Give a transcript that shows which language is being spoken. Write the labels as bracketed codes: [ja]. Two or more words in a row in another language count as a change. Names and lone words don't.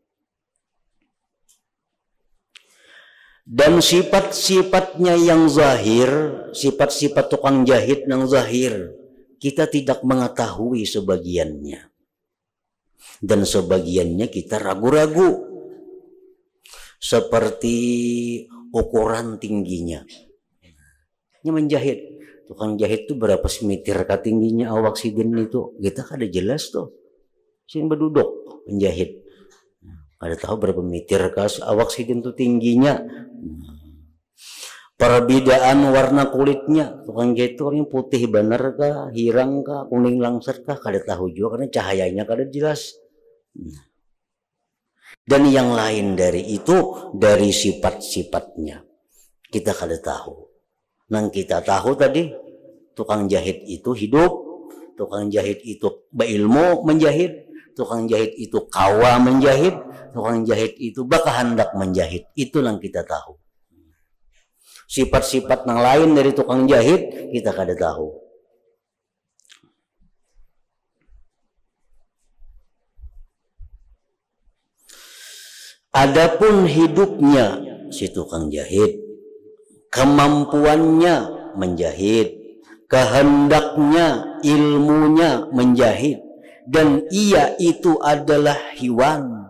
[id] Dan sifat-sifatnya yang zahir, sifat-sifat tukang jahit yang zahir, kita tidak mengetahui sebagiannya. Dan sebagiannya kita ragu-ragu. Seperti ukuran tingginya. [bjn] Ini menjahit. Tukang jahit itu berapa meter tingginya awak sidin itu, kita kada jelas tuh. Sing berduduk menjahit, kada tahu berapa meter awak sidin itu tingginya. Perbedaan warna kulitnya, tukang jahit itu orangnya putih bener kah, hirang kah, kuning langsat kah, kada tahu juga karena cahayanya kada jelas. Dan yang lain dari itu, dari sifat-sifatnya kita kada tahu. Nang kita tahu tadi, tukang jahit itu hidup, tukang jahit itu berilmu menjahit, tukang jahit itu kawa menjahit, tukang jahit itu berkehendak menjahit. [id] Itu yang kita tahu. [bjn] Sifat-sifat yang lain dari tukang jahit kita kada tahu. [id] Adapun hidupnya si tukang jahit, kemampuannya menjahit, kehendaknya, ilmunya menjahit, dan ia itu adalah hewan.